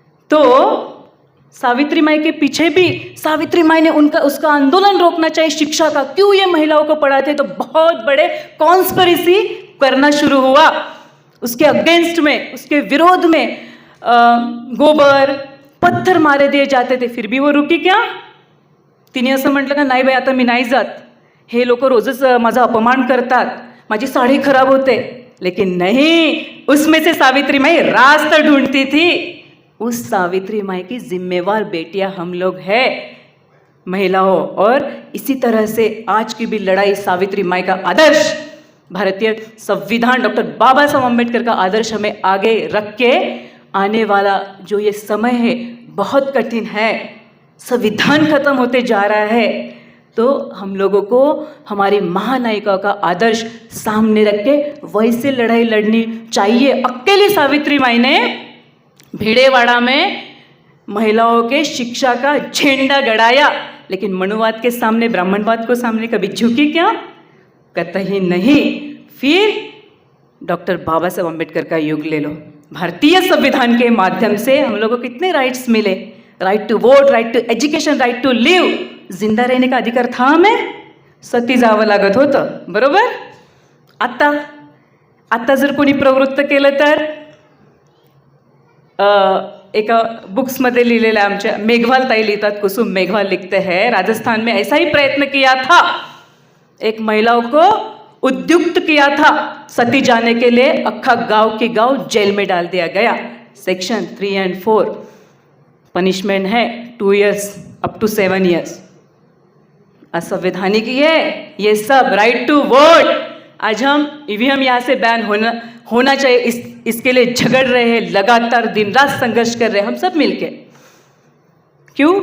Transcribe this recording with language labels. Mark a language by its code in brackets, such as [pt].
[hi] तो सावित्री माई के पीछे भी सावित्री माई ने उसका आंदोलन रोकना चाहिए शिक्षा का. क्यों ये महिलाओं को पढ़ाते? तो बहुत बड़े कॉन्स्पिरेसी करना शुरू हुआ उसके अगेंस्ट में, उसके विरोध में. गोबर पत्थर मारे दिए जाते थे, फिर भी वो रुकी क्या? [mr] तिने असं म्हटलं का नाही बाई आता मी नाही जात, हे लोक रोजच माझा अपमान करतात, माझी साडी खराब होते. [hi] लेकिन नहीं, उसमें से सावित्री माई रास्ता ढूंढती थी. उस सावित्री माई की जिम्मेवार बेटियां हम लोग हैं महिलाओं. और इसी तरह से आज की भी लड़ाई सावित्री माई का आदर्श, भारतीय संविधान, डॉक्टर बाबा साहब अम्बेडकर का आदर्श हमें आगे रख के आने वाला जो ये समय है बहुत कठिन है. संविधान खत्म होते जा रहा है, तो हम लोगों को हमारी महानायिका का आदर्श सामने रख के वैसे लड़ाई लड़नी चाहिए. अकेली सावित्री माई ने भिड़ेवाड़ा में महिलाओं के शिक्षा का झंडा गड़ाया, लेकिन मनुवाद के सामने, ब्राह्मणवाद को सामने कभी झुकी क्या? कतई नहीं. फिर डॉक्टर बाबा साहब अम्बेडकर का युग ले लो. भारतीय संविधान के माध्यम से हम लोगों को कितने राइट्स मिले? Right to vote, right to education, right to live. जिंदा रहने का अधिकार था हमें. [mr] सती जावं लागत होतं, बरोबर. आता जर कोणी प्रवृत्त केलं तर एका बुक्समध्ये लिहिलेलं आहे, आमच्या मेघवाल ताई लिहितात, [hi] कुसुम मेघवाल लिखते हैं, राजस्थान में ऐसा ही प्रयत्न किया था. एक महिलाओं को उद्युक्त किया था सती जाने के लिए, अक्खा गांव की गांव जेल में डाल दिया गया. सेक्शन 3 और 4 पनिशमेंट है 2 years अप टू 7 years. असंवैधानिक है ये सब. राइट टू वोट, आज हम ईवीएम यहाँ से बैन होना चाहिए, इसके लिए झगड़ रहे हैं, लगातार दिन रात संघर्ष कर रहे हैं हम सब मिलके. क्यों?